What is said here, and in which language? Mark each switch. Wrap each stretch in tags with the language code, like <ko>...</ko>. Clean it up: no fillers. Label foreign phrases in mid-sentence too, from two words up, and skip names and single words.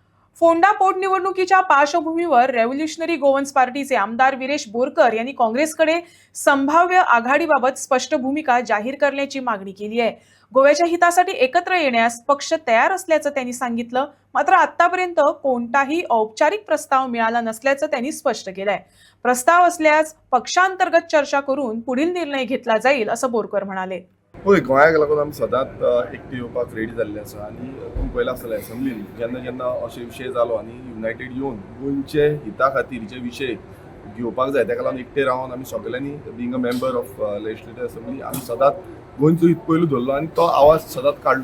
<mr>फोंडा पोटनिवडणुकीच्या पार्श्वभूमीवर रेव्होल्युशनरी गोवन्स पार्टीचे आमदार विरेश बोरकर यांनी काँग्रेसकडे संभाव्य आघाडीबाबत स्पष्ट भूमिका जाहीर करण्याची मागणी केली आहे. गोव्याच्या हितासाठी एकत्र येण्यास पक्ष तयार असल्याचं त्यांनी सांगितलं. मात्र आतापर्यंत कोणताही औपचारिक प्रस्ताव मिळाला नसल्याचं त्यांनी स्पष्ट केलंय. प्रस्ताव असल्यास पक्षांतर्गत चर्चा करून पुढील निर्णय घेतला जाईल असं बोरकर म्हणाले.</mr> <kok>होय, गोंयाक लागून आमी सदांच एकटे येवपाक रेडी जाल्ले आसा आनी तुमी पळयलां आसतलें असेंब्लीन जेन्ना जेन्ना अशे विशय जालो आनी युनायटेड येवन गोंयचे हिता खातीर जे विशय घेवपाक जाय तेका लागून एकटे रावन आमी सगळ्यांनी</kok> <en>being a member of Legislative Assembly</en> <kok>आमी सदांच गोंयचो हित पयलू धरलो आनी तो आवाज सदांच काडलो.</kok>